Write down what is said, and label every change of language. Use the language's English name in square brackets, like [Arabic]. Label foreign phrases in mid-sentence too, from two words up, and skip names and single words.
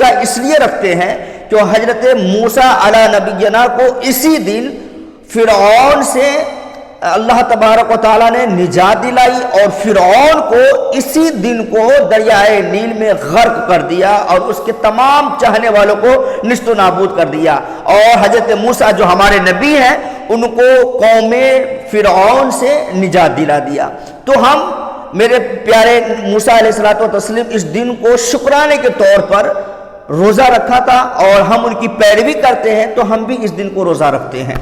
[Urdu] اس لیے رکھتے ہیں کہ حضرت موسیٰ علیہ نبینا کو اسی دن فرعون سے اللہ تبارک و تعالیٰ نے نجات دلائی اور فرعون کو اسی دن کو دریائے نیل میں غرق کر دیا اور اس کے تمام چاہنے والوں کو نیست و نابود کر دیا، اور حضرت موسیٰ جو ہمارے نبی ہیں ان کو قوم فرعون سے نجات دلا دیا۔ تو ہم میرے پیارے موسیٰ [Arabic] علیہ الصلوۃ والتسلیم [Urdu] اس دن کو شکرانے کے طور پر روزہ رکھا تھا اور ہم ان کی پیروی کرتے ہیں، تو ہم بھی اس دن کو روزہ رکھتے ہیں۔